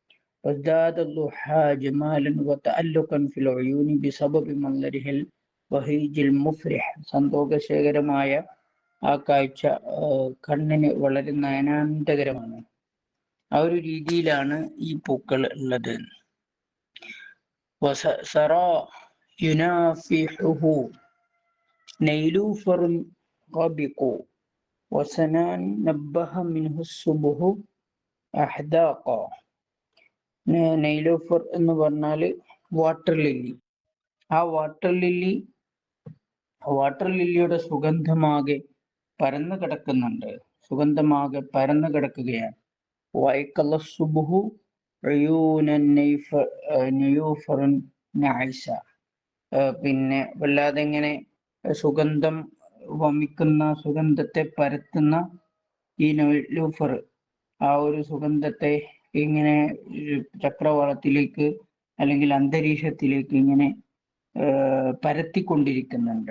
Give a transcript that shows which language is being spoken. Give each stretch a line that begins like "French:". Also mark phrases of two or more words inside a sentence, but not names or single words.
Malayalam: സന്തോഷകരമായ ആ കാഴ്ച കണ്ണിന് വളരെ നയനാന്തകരമാണ്. ആ ഒരു രീതിയിലാണ് ഈ പൂക്കൾ ഉള്ളത്.
Arabic: وسرى ينافحه نيلوفر غبق وسنان نبه منه الصبح أحداقا.
Malayalam: നെയ്ലൂഫർ എന്ന് പറഞ്ഞാൽ
English: water lily.
Malayalam: ആ
English: water lilyയുടെ
Malayalam: സുഗന്ധമാകെ പരന്നു കിടക്കുകയാണ്. വൈക്കല്ല സുബുഹു പിന്നെ വല്ലാതെ ഇങ്ങനെ സുഗന്ധം വമിക്കുന്ന, സുഗന്ധത്തെ പരത്തുന്ന ഈ നെയ്ലൂഫർ ആ ഒരു സുഗന്ധത്തെ ഇങ്ങനെ ചക്രവാളത്തിലേക്ക് അല്ലെങ്കിൽ അന്തരീക്ഷത്തിലേക്ക് ഇങ്ങനെ പരത്തിക്കൊണ്ടിരിക്കുന്നുണ്ട്.